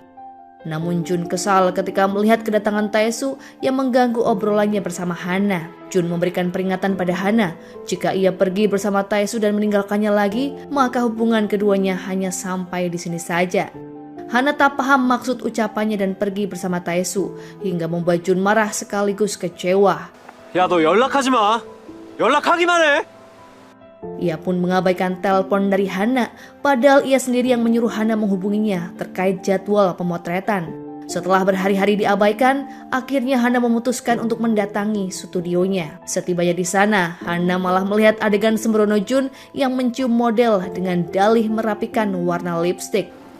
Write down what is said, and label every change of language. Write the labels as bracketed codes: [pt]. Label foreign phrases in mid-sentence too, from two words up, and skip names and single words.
[id] Namun Jun kesal ketika melihat kedatangan Taesu yang mengganggu obrolannya bersama Hana. Jun memberikan peringatan pada Hana, jika ia pergi bersama Taesu dan meninggalkannya lagi, maka hubungan keduanya hanya sampai di sini saja. Hana tak paham maksud ucapannya dan pergi bersama Taesu, hingga membuat Jun marah sekaligus kecewa. [ko] 야, 너 연락하지 마. 연락하기만 해. [id] Ia pun mengabaikan telepon dari Hana, padahal ia sendiri yang menyuruh Hana menghubunginya terkait jadwal pemotretan. Setelah berhari-hari diabaikan, akhirnya Hana memutuskan untuk mendatangi studionya. Setibanya di sana, Hana malah melihat adegan sembrono Jun yang mencium model dengan dalih merapikan warna lipstik.